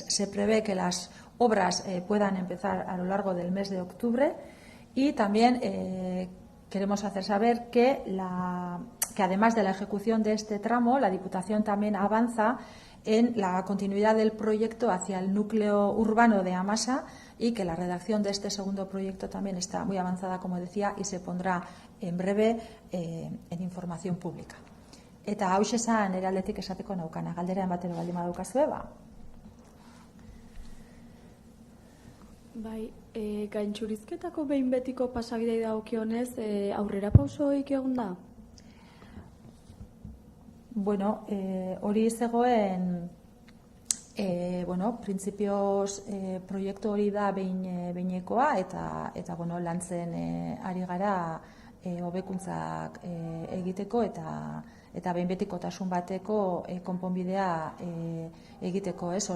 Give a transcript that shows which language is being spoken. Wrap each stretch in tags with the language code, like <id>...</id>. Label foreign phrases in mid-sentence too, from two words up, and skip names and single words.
<es>Se prevé que las obras puedan empezar a lo largo del mes de octubre y también queremos hacer saber que además de la ejecución de este tramo, la Diputación también avanza en la continuidad del proyecto hacia el núcleo urbano de Amasa y que la redacción de este segundo proyecto también está muy avanzada, como decía, y se pondrá en breve en información pública.</es> <eu>Eta hauxe esan nire aldetik esateko naukana, galdera ematero baldin badaukazue, Bai, gaintxurizketako behin betiko pasabidei dagokionez, aurrera pausoik egon da? Bueno, hori zegoen, printzipioz proiektu hori da behinekoa eta lantzen ari gara hobekuntzak egiteko eta behin betikotasun bateko konponbidea egiteko, ez?</eu>